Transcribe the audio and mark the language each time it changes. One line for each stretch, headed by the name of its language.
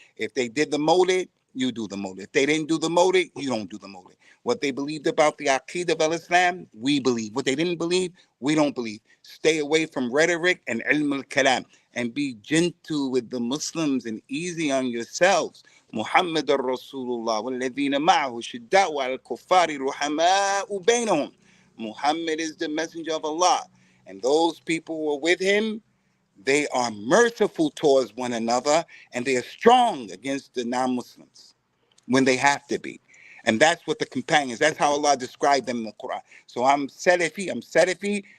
English: If they did the Mawlid, you do the Mawlid. If they didn't do the Mawlid, you don't do the Mawlid. What they believed about the Aqeedah of Islam, we believe. What they didn't believe, we don't believe. Stay away from rhetoric and ilm al-kalam, and be gentle with the Muslims and easy on yourselves.
Arabic: محمد رسول الله والذين معه شداء على الكفار رحماء بينهم.
English: Muhammad is the messenger of Allah, and those people who are with him, they are merciful towards one another, and they are strong against the non-Muslims when they have to be. And that's what the companions, that's how Allah described them in the Quran. So I'm Salafi.